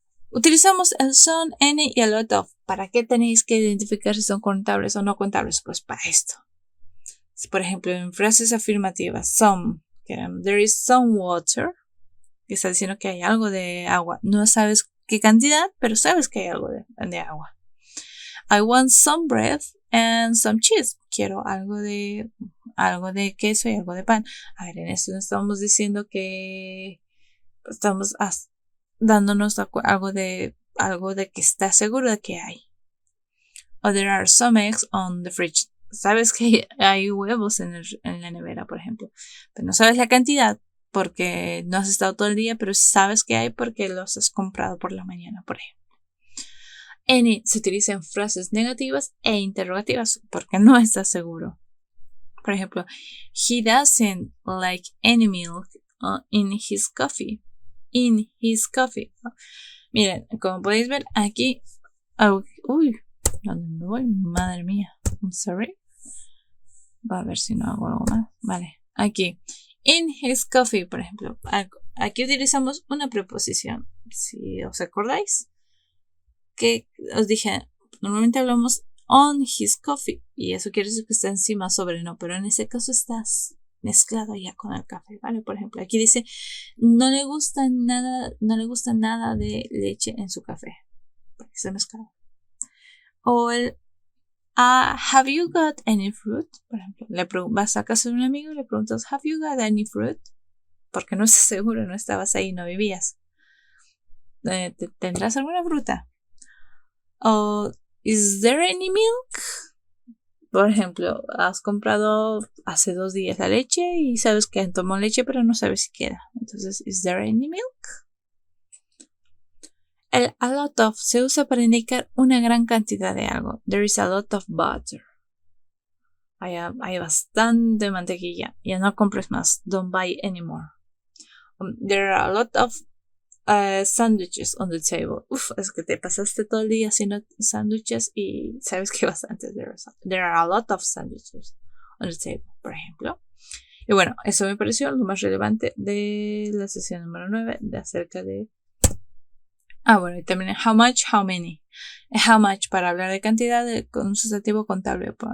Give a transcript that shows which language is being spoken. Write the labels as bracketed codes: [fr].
[es] Utilizamos el some, any y a lot of. ¿Para qué tenéis que identificar si son contables o no contables? Pues para esto. Por ejemplo, en frases afirmativas, some, [en] there is some water, [es] que está diciendo que hay algo de agua. No sabes qué cantidad, pero sabes que hay algo de agua. [en] I want some bread and some cheese. [es] Quiero algo de queso y algo de pan. A ver, en esto no estamos diciendo que estamos dándonos algo de que está seguro de que hay. [en] O there are some eggs on the fridge. [es] Sabes que hay huevos en la nevera, por ejemplo. Pero no sabes la cantidad porque no has estado todo el día, pero sabes que hay porque los has comprado por la mañana, por ejemplo. Any se utiliza en frases negativas e interrogativas porque no estás seguro. Por ejemplo, [en] he doesn't like any milk in his coffee. In his coffee. [es] Miren, como podéis ver aquí. Uy, ¿dónde me voy? Madre mía. [en] I'm sorry. [es] Va a ver si no hago algo más. Vale, aquí. [en] In his coffee, [es] por ejemplo. Aquí utilizamos una preposición. Si os acordáis. Que os dije, normalmente hablamos [en] on his coffee [es] y eso quiere decir que está encima, sobre, no, pero en ese caso estás mezclado ya con el café, ¿vale? Por ejemplo, aquí dice, no le gusta nada de leche en su café, porque está mezclado. O el [en] have you got any fruit? [es] Por ejemplo, vas a casa de un amigo y le preguntas, [en] have you got any fruit? [es] Porque no estás seguro, no estabas ahí, no vivías. ¿Tendrás alguna fruta? O, [en] is there any milk? [es] Por ejemplo, has comprado hace 2 días la leche y sabes que tomó leche, pero no sabes si queda. [en] Entonces, is there any milk? [es] El a lot of se usa para indicar una gran cantidad de algo. [en] There is a lot of butter. [es] Hay bastante mantequilla. Ya no compres más. [en] Don't buy anymore. There are a lot of sandwiches on the table. [es] Es que te pasaste todo el día haciendo sándwiches y sabes que bastantes. [en] There are a lot of sandwiches on the table, [es] por ejemplo. Y bueno, eso me pareció lo más relevante de la sesión número 9 de acerca de... bueno, y también [en] how much, how many. How much [es] para hablar de cantidad con un sustantivo contable.